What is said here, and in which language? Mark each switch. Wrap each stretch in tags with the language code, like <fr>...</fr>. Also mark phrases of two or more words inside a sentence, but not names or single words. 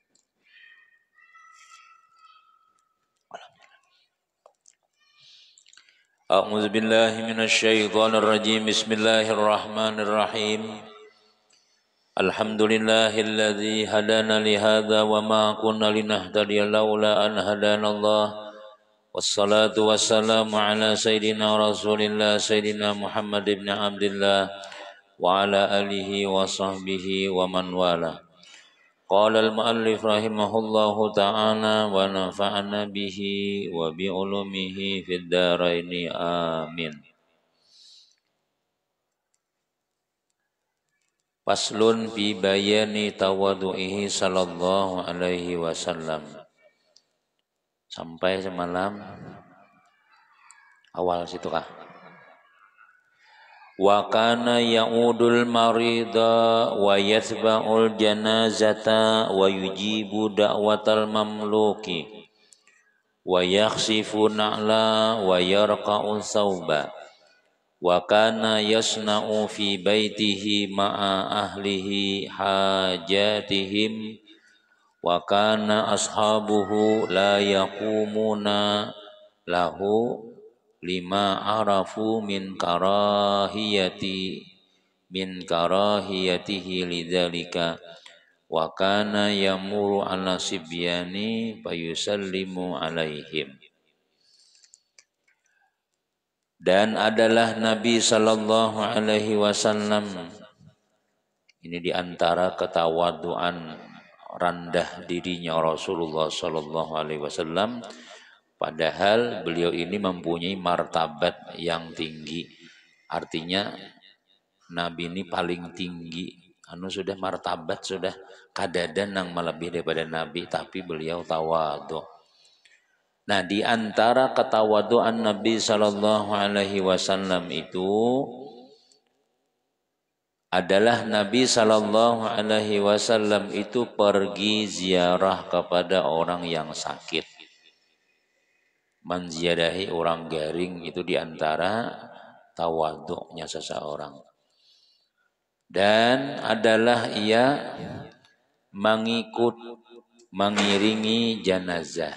<ar>أعوذ بالله من الشيطان الرجيم بسم الله الرحمن الرحيم الحمد لله الذي هدانا لهذا وما كنا لنهتدي لولا أن هدانا الله والصلاة والسلام على سيدنا رسول الله سيدنا محمد بن عبد الله وعلى آله وصحبه ومن والاه. قال المؤلف رحمه الله تعالى ونفعنا به وبعلومه في الدارين آمين. فصل في بيان تواضعه صلى الله عليه وسلم.</ar> <bjn>Sampai semalam awal situ kah?</bjn> <ar>وكان يعود المريض ويتبع الجنازة ويجيب دعوة المملوك ويخصف النعل ويرقع الثوب وكان يصنع في بيته مع أهله حاجتهم وكان أصحابه لا يقومون له لما عرفوا من كراهيته لذلك وكان يمر على الصبيان فيسلم عليهم.</ar> <id>Dan adalah Nabi</id> <ar>صلى الله عليه وسلم</ar> <id>ini diantara ketawaduan rendah dirinya Rasulullah</id> <ar>صلى الله عليه وسلم,</ar> <id>padahal beliau ini mempunyai martabat yang tinggi.</id> <bjn>Artinya Nabi ini paling tinggi, sudah martabat, sudah kadadan yang melebihi daripada Nabi, tapi beliau tawadu.</bjn> <id>Nah, di antara ketawaduan Nabi</id> <ar>صلى الله عليه وسلم</ar> <id>itu adalah Nabi</id> <ar>صلى الله عليه وسلم</ar> <id>itu pergi ziarah kepada orang yang sakit.</id> <bjn>Menziarahi orang garing itu di antara tawaduknya seseorang.</bjn> <id>Dan adalah ia mengiringi jenazah.</id>